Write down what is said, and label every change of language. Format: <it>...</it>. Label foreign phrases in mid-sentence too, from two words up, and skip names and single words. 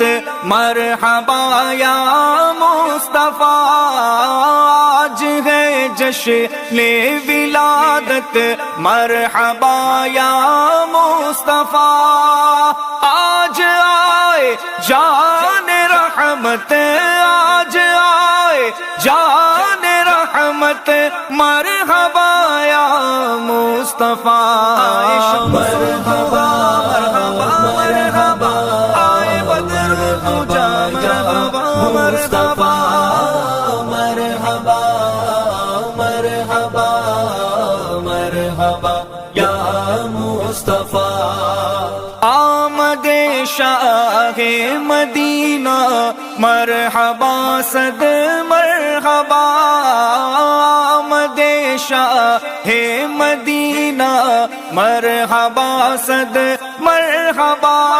<ar>مرحبا یا مصطفیٰ</ar> <ur>آج گئے جشن ولادت</ur> <ar>مرحبا یا مصطفیٰ</ar> <ur>آج آئے جان رحمت آج آئے جان رحمت</ur> <ar>مرحبا یا مصطفیٰ مرحبا مرحبا</ar> <ur>مرحبا آئے بدر دجا</ur> <ar>مرحبا مرحبا مرحبا مرحبا مرحبا یا مصطفیٰ</ar> <ur>آمد شاہ مدینہ مرحبا صد مرحبا آمد شاہ مدینہ مرحبا صد مرحبا</ur>